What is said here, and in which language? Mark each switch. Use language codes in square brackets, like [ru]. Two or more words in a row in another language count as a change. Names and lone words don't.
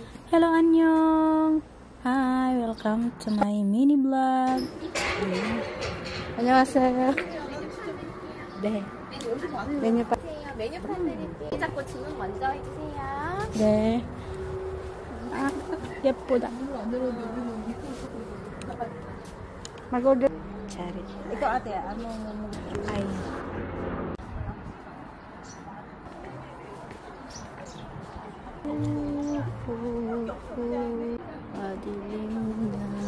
[en] Hello, annyeong! Hi! Welcome to my mini vlog. [ko] 안녕하세요. 네. 메뉴판. 메뉴판 드릴게요. 자꾸 주문 먼저 해주세요. 네. 아, 예쁘다. [tl] Mag-order. Chari. Ito ate, ano? Ay. Madilim na.